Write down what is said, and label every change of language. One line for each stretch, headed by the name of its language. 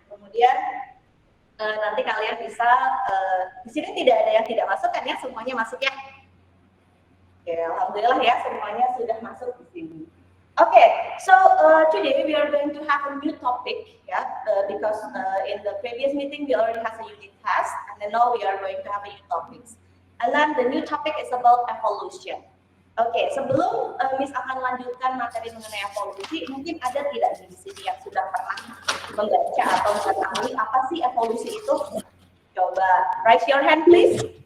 Indonesian: Kemudian nanti kalian bisa di sini tidak ada yang tidak masuk kan ya, semuanya masuk ya. Oke, alhamdulillah ya semuanya sudah masuk di sini.
English: Okay, so today we are going to have a new topic, because in the previous meeting we already have a unit test, and then now we are going to have a new topics. And then the new topic is about evolution.
Indonesian: Oke, sebelum Miss akan lanjutkan materi mengenai evolusi, mungkin ada tidak di sini yang sudah pernah membaca atau mengetahui apa sih evolusi itu? Coba
English: raise your hand, please.